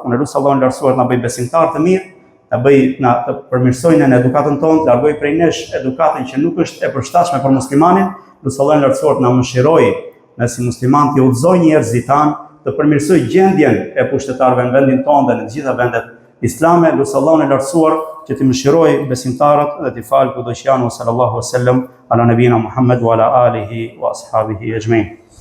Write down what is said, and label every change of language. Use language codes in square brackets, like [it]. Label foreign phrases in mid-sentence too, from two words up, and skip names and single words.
[sq] Unë lutem Allahun lartësuar të na bëj besimtar të mirë, të përmirësojnë në edukatën tonë, të largoj prej nesh edukatën që nuk është e përshtatshme për muslimanin. Lutem Allahun lartësuar të na mëshirojë, ne si musliman të udhëzojë njerëzit tanë, të përmirësoj gjendjen e pushtetarëve në vendin tonë dhe në të gjitha vendet islame. Lutem Allahun e lartësuar që të mëshirojë besimtarët dhe të falë kudo që janë. [ar] صلى الله عليه وسلم على نبينا محمد وعلى آله وأصحابه أجمعين.